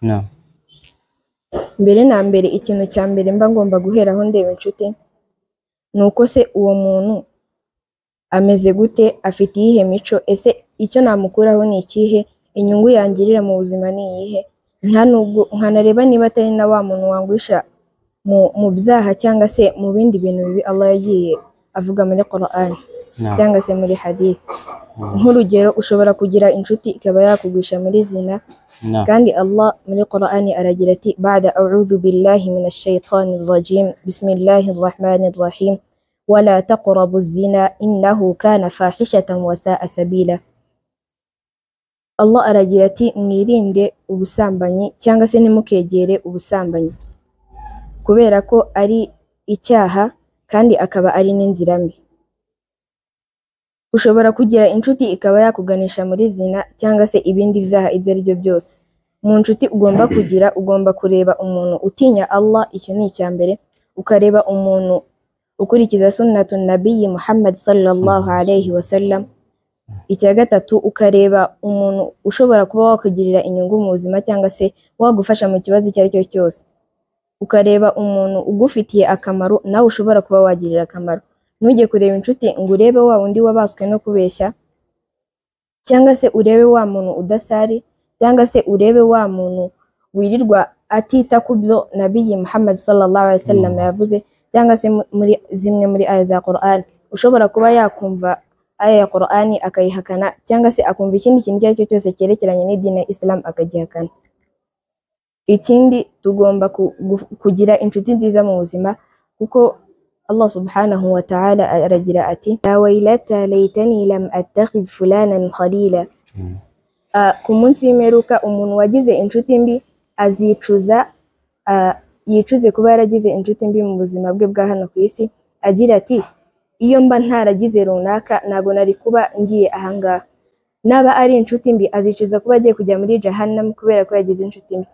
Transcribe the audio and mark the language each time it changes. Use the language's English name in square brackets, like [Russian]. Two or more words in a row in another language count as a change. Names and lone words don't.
[Kinyarwanda] Mbere na mbere ikintu cya mbere mba ngomba guheraho ndeba inshuti ni uko se uwo muntu ameze gute, afite iyihe mico, ese icyo namukuraho ni ikihe, inyungu yangirira mu buzima ni iyihe, nkanareba niba atari na wa muntu wangwisha mu byaha cyangwa se mu bindi bintu bibi Allah yagiye avuga muri Qur'an cyangwa se muri hadith. Nk'urugero, ushobora kugira inshuti ikaba yakugwisha muri zina, kandi Allah muri Qur'an aragira ati [Arabic] بعد أعوذ بالله من الشيطان الرجيم بسم الله الرحمن الرحيم ولا تقربوا الزنا إنه كان فاحشة وساء سبيلا. [Kinyarwanda] Allah aragira ati mwirinde ubusambanyi cyangwa se ntimukegere ubusambanyi kubera ko ari icyaha kandi akaba ari n'inzira mbi. Ushobora kugira inshuti ikaba yakuganisha muri zina cyangwa se ibindi byaha ibyo ari byo byose. Mu nshuti ugomba kugira, ugomba kureba umuntu utinya Allah, icyo ni icya mbere, ukareba umuntu ukurikiza [Arabic] سنة النبي محمد صلى الله عليه وسلم. [Kinyarwanda] Icya gatatu, ukareba umuntu ushobora kuba wakugirira inyungu mu buzima cyangwa se wagufasha mu kibazo icyo ari cyo cyose. Ukareba umuntu ugufitiye akamaro nawe ushobora kuba wagirira akamaro. Ntujye kureba inshuti ngo urebe wa wundi wabaswe no kubeshya, cyangwa se urebe wa muntu udasari, cyangwa se urebe wa muntu wirirwa atita ku byo Nabiyyi Muhammad [Arabic] صلى الله عليه وسلم [Kinyarwanda] yavuze, cyangwa se muri zimwe muri aya za Qur'an. Ushobora kuba yakumva aya ya Qur'ani akayihakana, cyangwa se akumva ikindi kintu icyo ari cyo cyose cyerekeranye n'idini ya Islam akagihakana. Ikindi, tugomba kugira inshuti nziza mu buzima, kuko Allah [Arabic] سبحانه وتعالى [Kinyarwanda] aragira ati [Arabic] يا ويلتا ليتني لم أتخذ فلانا خليلا. [Kinyarwanda] Ku munsi w'imperuka umuntu wagize inshuti mbi azicuza, yicuze kuba yaragize inshuti mbi mu buzima bwe bwa hano ku isi, agira ati iyo mba ntaragize runaka ntabwo nari kuba ngiye ahangaha. Naba ari inshuti mbi azicuza kuba agiye kujya muri Jahannam kubera ko yagize inshuti mbi.